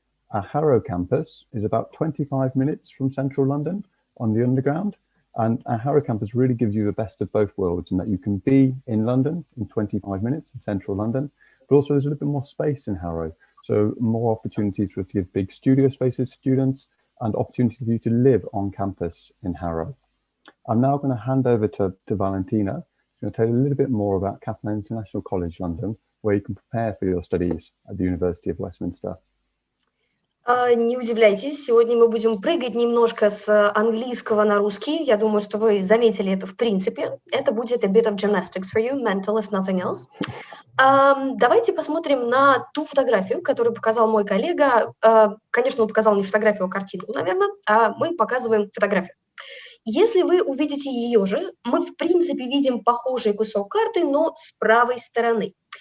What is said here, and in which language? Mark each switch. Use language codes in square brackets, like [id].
[en] Our Harrow campus is about 25 minutes from central London on the Underground, and our Harrow campus really gives you the best of both worlds in that you can be in London in 25 minutes in central London, but also there's a little bit more space in Harrow, so more opportunities for you to give big studio spaces to students and opportunities for you to live on campus in Harrow. I'm now going to hand over to Valentina, who's going to tell you a little bit more about Kaplan International College London, where you can prepare for your studies at the University of Westminster. [ru] Не удивляйтесь, сегодня мы будем прыгать немножко с английского на русский. Я думаю, что вы заметили это в принципе. Это будет [en] a bit of gymnastics for you, mental if nothing else. [ru] Давайте посмотрим на ту фотографию, которую показал мой коллега. Конечно, он показал не фотографию, а картинку, наверное, а мы показываем фотографию. Если вы увидите ее же, мы в принципе видим похожий кусок карты, но с правой стороны.